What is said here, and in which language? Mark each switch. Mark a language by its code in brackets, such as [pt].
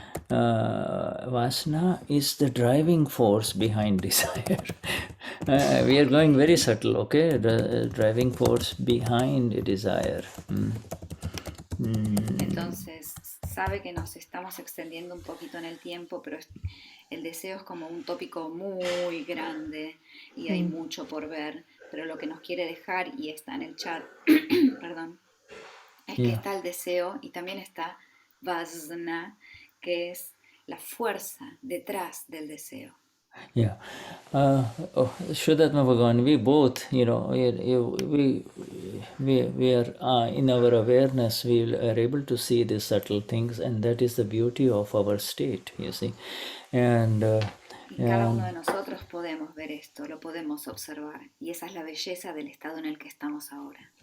[en] Vasana is the driving force behind desire. We are going very subtle, okay? The driving force behind desire. [es] Entonces, sabe que nos estamos extendiendo un poquito en el tiempo, pero el deseo es como un tópico muy grande y hay mucho por ver, pero lo que nos quiere dejar, y está en el chat, perdón, es que está el deseo y también está vasana, que es la fuerza detrás del deseo. [en] Yeah. Shuddha Bhagavan, we both, you know, we are in our awareness, we are able to see these subtle things, and that is the beauty of our state, you see. And [es] cada uno de nosotros podemos ver esto, lo podemos observar, y esa es la belleza del estado en el que estamos ahora.